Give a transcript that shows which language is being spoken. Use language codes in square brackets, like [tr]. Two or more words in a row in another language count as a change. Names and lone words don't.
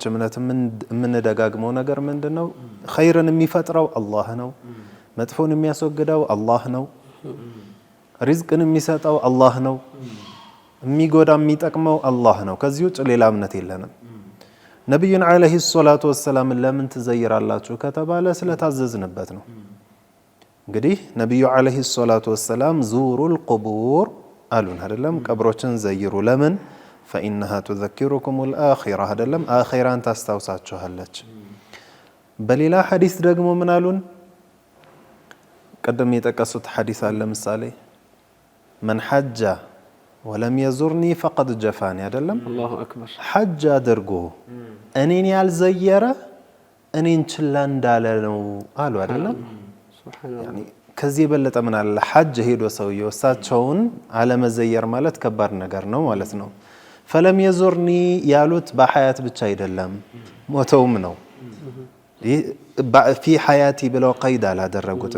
[am] እምነት የምንደጋግመው ነገር ምንድነው ኸይርን የሚፈጥረው አላህ ነው፣ መጥፎን የሚያስወግደው አላህ ነው፣ ሪዝቅን የሚሰጠው አላህ ነው፣ የሚጎዳ የሚጠቅመው አላህ ነው። ከዚህ ውጭ ሌላ እምነት የለንም። ነብዩን [ar] عليه الصلاة والسلام [am] ለምን ትዘይራላችሁ ከተባለ ስለታዘዝንበት ነው። እንግዲህ ነብዩ [ar] عليه الصلاة والسلام زوروا القبور [am] አሉን አይደለም? ቀብሮችን ዘይሩ። ለምን? [ar] فإنها تذكركم الآخرة [am] አይደለም? አኺራን ታስታውሳችኋለች። በሌላ ሐዲስ ደግሞ ምን አሉን? ቀደም የጠቀሱት ሐዲስ አለ ምሳሌ [ar] من حج ولم يزرني فقد جفاني [am] አይደለም? [ar] الله أكبر። [am] ሐጅ አድርጎ እኔን ያልዘየረ እኔን ችላ እንዳለ ነው አሉ አይደለም? ያኒ ከዚህ የበለጠ ምን አለ? ሐጅ ሄዶ ሰውየው እሳቸውን አለመዘየር ማለት ከባድ ነገር ነው ማለት ነው። [ar] فلم يزرني [am] ያሉት በሐያት ብቻ አይደለም ሞተውም ነው። [ar] في حياتي [am] ብለው ቀይድ አላደረጉትም።